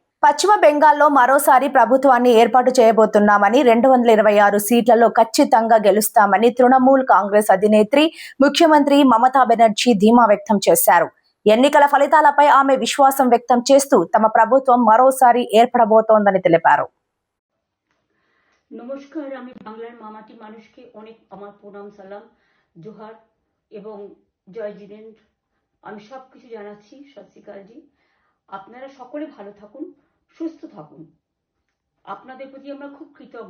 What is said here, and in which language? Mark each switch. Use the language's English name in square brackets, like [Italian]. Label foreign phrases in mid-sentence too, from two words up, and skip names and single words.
[Telugu] పశ్చిమ బెంగాల్లో మరోసారి ప్రభుత్వాన్ని ఏర్పాటు చేయబోతున్నామని, 226 సీట్లలో ఖచ్చితంగా గెలుస్తామని తృణమూల్ కాంగ్రెస్ అధినేత్రి ముఖ్యమంత్రి మమతా బెనర్జీ ధీమా వ్యక్తం చేశారు. ఎన్నికల ఫలితాలపై ఆమె విశ్వాసం వ్యక్తం చేస్తూ తమ ప్రభుత్వం మరోసారి ఏర్పడబోతోందని తెలిపారు. [Bangla] নমস্কার, আমি বাংলার মামাটি মানুষকে অনেক আমার প্রণাম, সালাম, জোহার এবং জয় জিনেন্দ্র। আমি সব কিছু জানাচ্ছি। [Punjabi] ਸਤ ਸ੍ਰੀ ਅਕਾਲ ਜੀ। [Bangla] আপনারা সকলে ভালো থাকুন, সুস্থ থাকুন। আপনাদের প্রতি আমরা খুব কৃতজ্ঞ।